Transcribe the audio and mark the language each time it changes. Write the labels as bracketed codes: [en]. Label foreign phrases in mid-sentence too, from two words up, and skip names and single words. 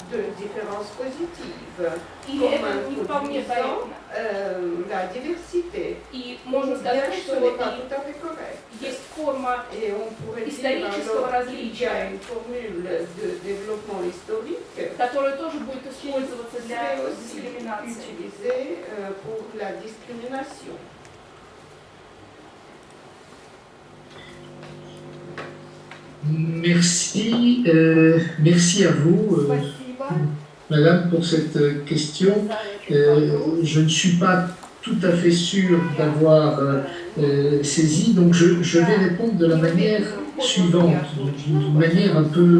[ru] Или это не вполне корректно. И можно сказать, что есть форма исторического различия, которая тоже будет использоваться для дискриминации. [fr] Merci, merci à vous, Madame, pour cette question. Je ne suis pas tout à fait sûr d'avoir saisi, donc je vais répondre de la manière suivante, d'une manière un peu...